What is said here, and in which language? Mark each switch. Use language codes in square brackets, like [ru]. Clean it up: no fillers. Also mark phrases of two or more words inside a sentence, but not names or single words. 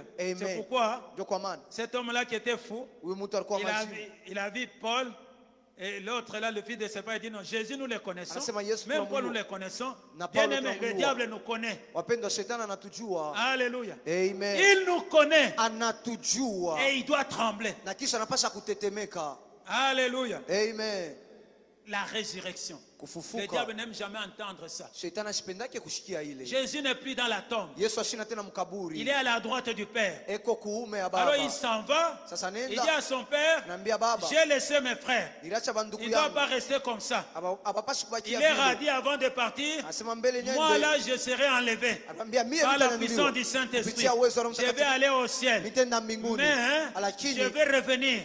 [fr] C'est pourquoi cet homme-là qui était fou, il a vu Paul et l'autre là, le fils de Stéphane, il dit non, Jésus nous le connaissons, même Paul nous le connaissons, bien aimé, le diable nous connaît. Alléluia. Il nous connaît et il doit trembler. Alléluia. Amen. La résurrection. Le diable n'aime jamais entendre ça. [sw] Shetani ashipendake kushikia ile. [fr] Jésus n'est plus dans la tombe. [sw] Yesu ashina tena mkaburi. [fr] Il est à la droite du Père. [sw] Eko kuume ya Baba. [fr] Alors il s'en va. [sw] Sasa nenda. [fr] Il dit à son père, j'ai laissé mes frères. Il ne doit pas rester comme ça. Il est radis avant de partir. Moi là, je serai enlevé par la puissance du Saint-Esprit. Je vais aller au ciel. Mais je vais revenir.